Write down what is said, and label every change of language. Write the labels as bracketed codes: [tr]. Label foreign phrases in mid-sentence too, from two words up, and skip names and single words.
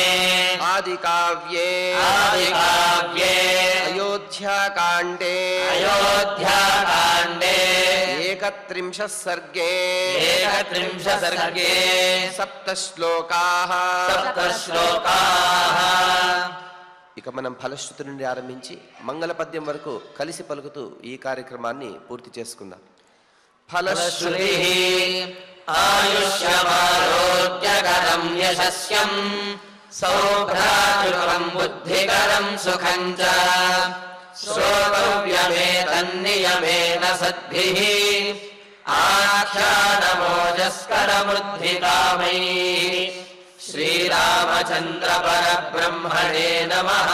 [sa] आदिकाव्ये अयोध्याकाण्डे अयोध्याकाण्डे 31 सर्गे 31 सर्गे 7 श्लोकाः 7 श्लोकाः [te] ఇక మనం ఫలశ్రుతి నుండి ఆరంభించి మంగళ పద్యం వరకు కలిసి పలుకుతూ ఈ కార్యక్రమాన్ని పూర్తి చేసుకుందాం. [sa] फलश्रुतिः आयुष्यमारोग्यकरं यशस्यं सौभ्रातृकं बुद्धिकरं सुखं च श्रोतव्यमेतन्नियमेन सद्भिः आख्यानमोजस्करमृद्धिकामैः श्रीरामचन्द्रपरब्रह्मणे नमः.